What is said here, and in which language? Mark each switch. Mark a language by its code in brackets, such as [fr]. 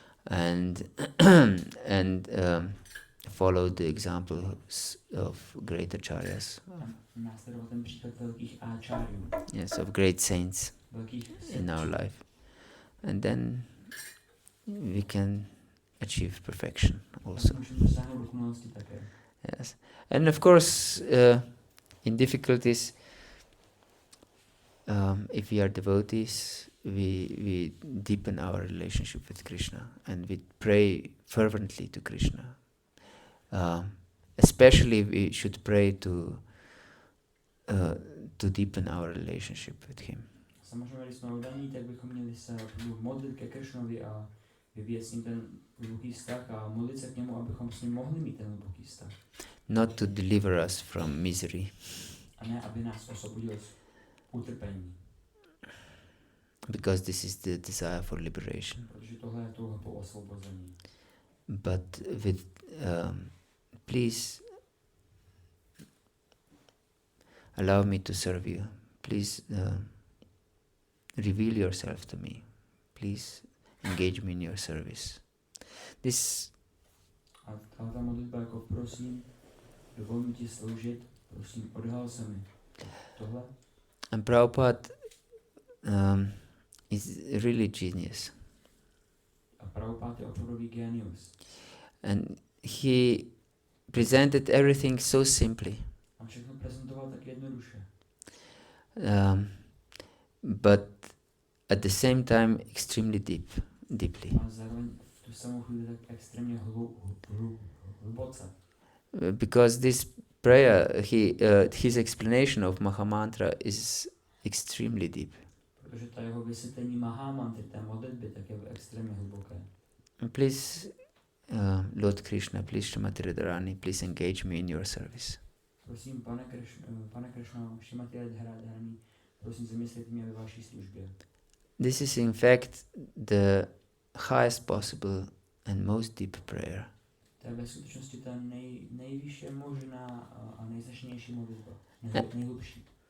[en] And follow the examples of great acharyas. [cs] Následovat ten příklad velkých áčáriů, [en] Yes, of great saints [cs] velkých [en] in our life. And then we can achieve perfection also. [cs] Můžeme dosáhnout dokonalosti také. [en] Yes. And of course, in difficulties, if we are devotees, we deepen our relationship with Krishna and we pray fervently to Krishna. Especially we should pray to deepen our relationship with him. [cs] Samozřejmě, když jsme oddaní, tak bychom měli se modlit ke Krishnovi a vyvíjet s ním ten hluboký vztah a modlit se k němu, abychom s ním mohli mít ten hluboký vztah. [en] Not to deliver us from misery. [cs] A ne, aby nás osvobodil z utrpení. [en] Because this is the desire for liberation. [cs] Protože tohle je touha po osvobození. [en] But with, please allow me to serve you. Please reveal yourself to me. Please engage me in your service. This. [cs] A ta modlitba jako prosím, dovol mi ti sloužit, prosím, odhal se mi. Tohle. [en] And Prabhupada is really genius. [cs] A Prabhupada je opravdový genius. [en] And he presented everything so simply. [cs] A všechno prezentoval tak jednoduše. [en] But at the same time extremely deeply. [cs] A zároveň v tu samou chvíli tak extrémně hluboce. [en] Because this prayer, his explanation of Mahamantra is extremely deep. [cs] Protože ta jeho vysvětlení Mahamantry, té modlitby, tak je extrémně hluboké. [en] Please, Lord Krishna, please Srimati Radharani, please engage me in your service. [cs] Prosím, pane Krishna, Srimati Radharani, prosím, zamyslete mě ve vaší službě. [en] This is in fact the highest possible and most deep prayer. [cs] To je ve skutečnosti ta nejvyšší možná a nejzašnější modlitba, nejhlubší.